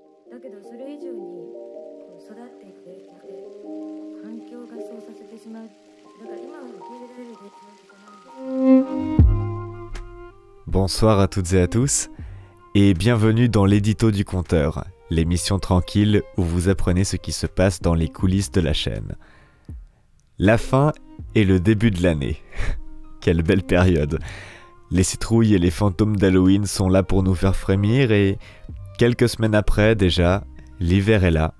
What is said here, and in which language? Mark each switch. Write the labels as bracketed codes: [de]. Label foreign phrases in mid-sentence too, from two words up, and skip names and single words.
[ja] だけどそれ以上に育っていって環境がそうさせてしまう。だから今は受け入れられるべきなんじゃない。 [fr] Bonsoir à toutes et à tous, et bienvenue dans l'édito du compteur, l'émission tranquille où vous apprenez ce qui se passe dans les coulisses de la chaîne. La fin et le début de l'année. Quelle belle période. Les citrouilles et les fantômes d'Halloween sont là pour nous faire frémir et quelques semaines après déjà, l'hiver est là.